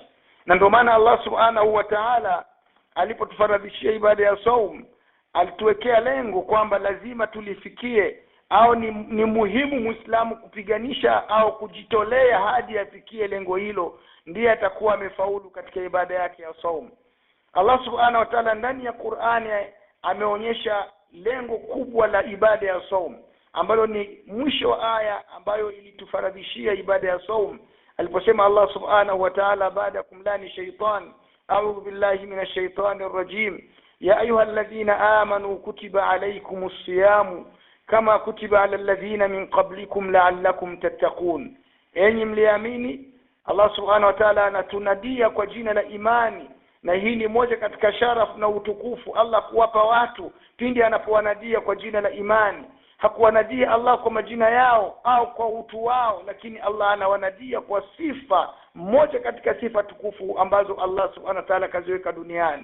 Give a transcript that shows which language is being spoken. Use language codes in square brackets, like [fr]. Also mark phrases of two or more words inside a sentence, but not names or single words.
[sw] Na ndio maana Allah [ar] سبحانه وتعالى [sw] alipotufaradhishia ibada ya saumu alituwekea lengo kwamba lazima tulifikie, au ni muhimu Muislamu kupiganisha au kujitolea hadi afikie lengo hilo, ndiye atakuwa amefaulu katika ibada yake ya saumu. Allah [ar] سبحانه وتعالى [sw] ndani ya Qur'ani ameonyesha lengo kubwa la ibada ya saumu, ambalo ni mwisho wa aya ambayo ilitufaradhishia ibada ya saumu, aliposema Allah [ar] سبحانه وتعالى [sw] baada kumlani shaytan, [ar] أعوذ بالله من الشيطان الرجيم، يا أيها الذين آمنوا كتب عليكم الصيام كما كتب على الذين من قبلكم لعلكم تتقون. [sw] Enyi mliamini, Allah [ar] سبحانه وتعالى [sw] anatunadia kwa jina la imani, na hii ni moja katika sharafu na utukufu Allah kuwapa watu pindi anapowanadia kwa jina la imani. Hakuwanadia Allah kwa majina yao au kwa utu wao, lakini Allah anawanadia kwa sifa moja katika sifa tukufu ambazo Allah [ar] سبحانه وتعالى [sw] kaziweka duniani.